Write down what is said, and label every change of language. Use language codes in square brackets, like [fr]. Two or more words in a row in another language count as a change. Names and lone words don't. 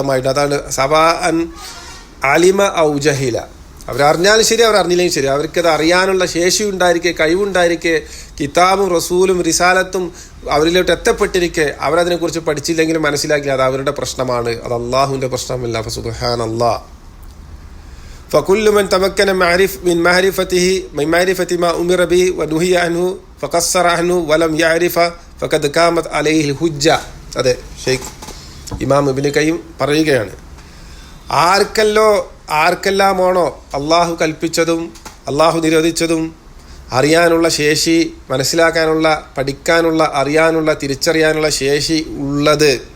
[ml] അതാണ് [ar] سواء علم أو جهل. [ml] അവരറിഞ്ഞാലും ശരി, അവരറിഞ്ഞില്ലെങ്കിൽ ശരി, അവർക്കത് അറിയാനുള്ള ശേഷി ഉണ്ടായിരിക്കെ, കഴിവുണ്ടായിരിക്കെ, കിതാബും റസൂലും റിസാലത്തും അവരിലോട്ട് എത്തപ്പെട്ടിരിക്കെ അവരതിനെക്കുറിച്ച് പഠിച്ചില്ലെങ്കിലും മനസ്സിലാക്കില്ല, അത് അവരുടെ പ്രശ്നമാണ്, അത് അള്ളാഹുവിൻ്റെ പ്രശ്നമല്ല. ഫസുബ്ഹാനല്ലാഹ്. [ar] فكل من تمكن من معرفة ما أمر به ونهي عنه فقصر عنه ولم يعرف فقد قامت عليه الحجة. [ml] അതെ, ഷെയ്ഖ് ഇമാം ഇബ്നു ഖയ്യിം പറയുകയാണ്, ആർക്കെല്ലാമാണോ അള്ളാഹു കൽപ്പിച്ചതും അള്ളാഹു നിരോധിച്ചതും അറിയാനുള്ള ശേഷി, മനസ്സിലാക്കാനുള്ള, പഠിക്കാനുള്ള, അറിയാനുള്ള, തിരിച്ചറിയാനുള്ള ശേഷി ഉള്ളത്,